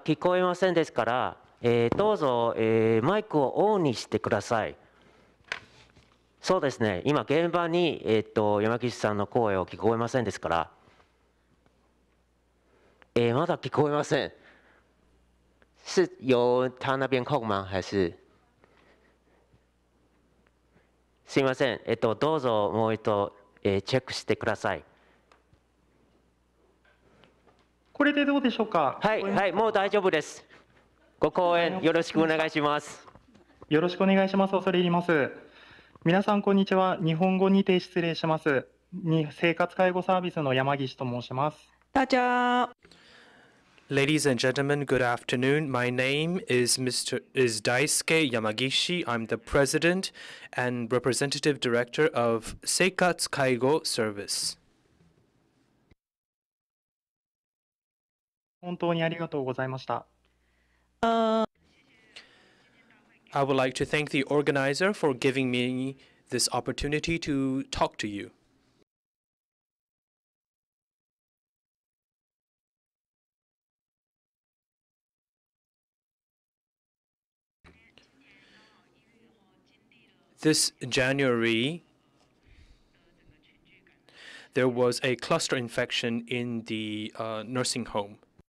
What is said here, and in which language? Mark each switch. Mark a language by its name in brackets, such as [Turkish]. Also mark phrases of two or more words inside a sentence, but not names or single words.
[Japanese] 聞こえませんですから、どうぞ、マイクをオンにしてください。そうですね、今現場に、山岸さんの声を聞こえませんですから、まだ聞こえません。 [Chinese] 是由他那边控吗？还是？ [Japanese] すいません、どうぞもう一度、チェックしてください。これでどうでしょうか。はい、はい、もう大丈夫です。ご講演よろしくお願いします。よろしくお願いします。恐れ入ります。皆さん、こんにちは。日本語にて失礼します。生活介護サービスの山岸と申します。 [Chinese] 大家 [English] Ladies and gentlemen, good afternoon. My name is Daisuke Yamagishi. I'm the president and representative director of Seikatsu Kaigo Service. [Japanese] 本当にありがとうございました。 [English] I would like to thank the organizer for giving me this opportunity to talk to you. This January, there was a cluster infection in the nursing home.